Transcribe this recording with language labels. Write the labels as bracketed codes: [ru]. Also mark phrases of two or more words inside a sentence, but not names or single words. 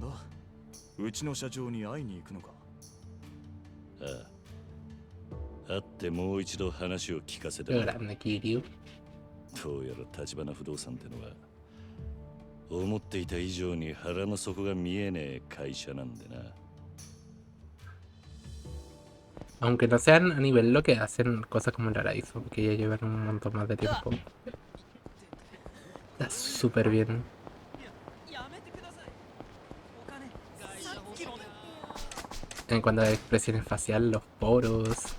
[ja] うちの社長に会いに行くのか？ああ。会ってもう一度話を聞かせて [es] Qué grande, Kiryu. [ja] どうやら立花不動産ってのは思っていた以上に腹の底が見えねえ会社なんでな。 [es] Aunque no sean a nivel lo que hacen cosas como el Araizo, porque ya llevan un montón más de tiempo. Está súper bien. En cuanto a expresiones faciales, los poros.